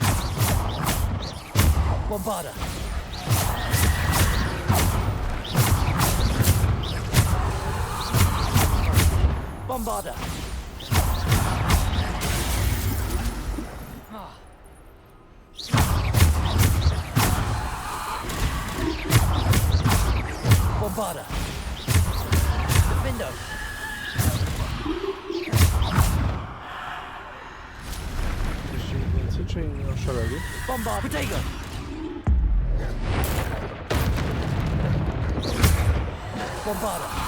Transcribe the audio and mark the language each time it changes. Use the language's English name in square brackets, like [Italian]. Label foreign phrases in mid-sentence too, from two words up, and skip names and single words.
[Latin] Bombarda! Bombarda! Bombarda! Defendo! [Polish] Jeszcze więcej, czy nie oszaleli? [Latin] Bombarda! Protego! Bombarda!